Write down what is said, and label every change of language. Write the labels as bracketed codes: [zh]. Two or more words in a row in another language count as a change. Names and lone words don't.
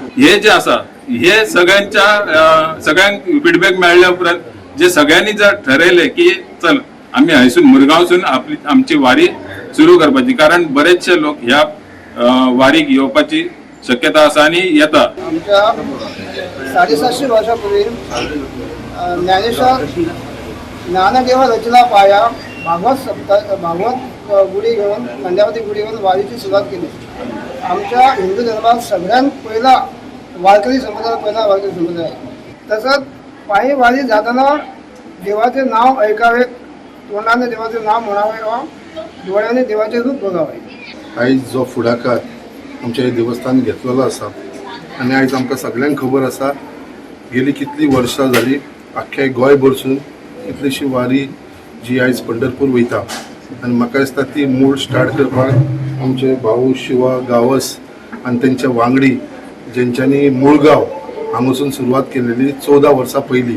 [kok] हे जे आसा हे सगळ्यांक फीडबॅक मेळ्ळ्या उपरांत जे सगळ्यांनी जर ठरयलें की चल आम्ही हायसून मुरगांवसून आमची वारी सुरू करपाची, कारण बरेचशे लोक ह्या वारीक येवपाची शक्यता आसा आणि येता. [mr] आमच्या 750 वर्षापूर्वी ज्ञानेश्वर ज्ञानदेव रचना पाया भागवत गुढी घेऊन खंड्यावती गुढी घेऊन वारीची सुरुवात केली. आमच्या हिंदू धर्मात सगळ्यात पहिला वारकरी समुदाय आहे. तसंच पायी वारी जाताना देवाचे नाव ऐकावे, तोंडाने देवाचे नाव म्हणावे वा डोळ्याने देवाचे रूप बघावे. [kok] आयज जो फुडाकार आमच्या हे देवस्थान घेतलेलो आसा आनी आयज आमकां सगळ्यांक खबर आसा गेली कितली वर्सां जाली आख्ख्या गोंय भरसून कितलीशी वारी जी आयज पंढरपूर वयता. आनी म्हाका दिसता ती मूळ स्टार्ट करपाक आमचे भाऊ शिवा गावस आनी तेंच्या वांगडी जेंच्यांनी मुळगांव हांगासून सुरवात केलेली 14 वर्सां पयलीं.